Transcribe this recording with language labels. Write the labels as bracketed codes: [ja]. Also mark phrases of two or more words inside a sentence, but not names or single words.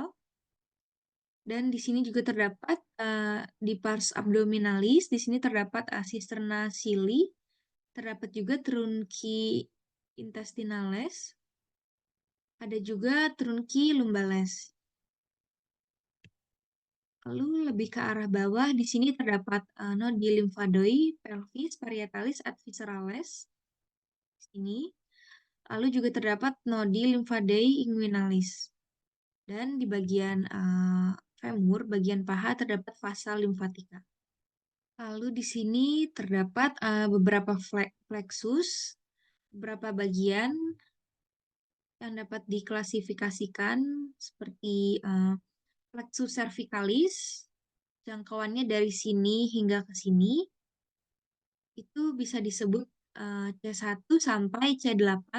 [id] Dan di sini juga terdapat di [la] pars abdominalis, [id] di sini terdapat [la] cisterna sili, [id] terdapat juga [la] trunci intestinales, [id] ada juga [la] trunci lumbales. [id] Lalu lebih ke arah bawah, di sini terdapat [la] nodi lymphadoid pelvis parietalis ad viscerales. [id] Di sini. Lalu juga terdapat [la] nodi lymphadeui inguinalis. [id] Dan di bagian femur, bagian paha, terdapat [la] vasa limfatika. [id] Lalu di sini terdapat beberapa plexus, beberapa bagian yang dapat diklasifikasikan seperti [la] plexus cervicalis, [id] jangkauannya dari sini hingga ke sini, itu bisa disebut C1 sampai C8.